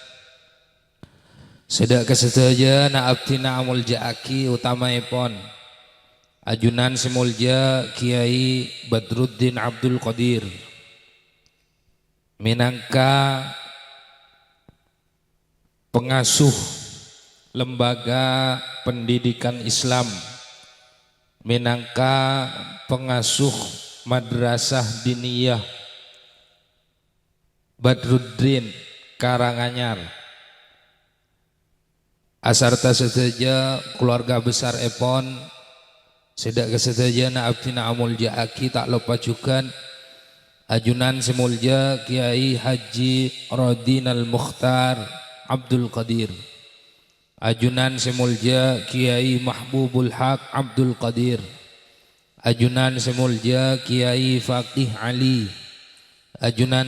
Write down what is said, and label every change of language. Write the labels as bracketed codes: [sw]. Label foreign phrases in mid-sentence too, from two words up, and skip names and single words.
[mad] sedak kesedaja na abdina amul ja'aki utamaipun ajunan semulja Kiai Badruddin Abdul Qadir minangka pengasuh lembaga pendidikan Islam, minangka pengasuh madrasah diniyah Badruddin Karanganyar, asarta sedaja keluarga besar epon, sedak kesedaja na abdina amul ja'aki [id] tak lupa juga [mad] ajunan semulja Kiai Haji Rodinal Mukhtar Abdul Qadir, ajunan semulja Kiai Mahbubul Haq Abdul Qadir, ajunan semulja Kiai Faqih Ali, ajunan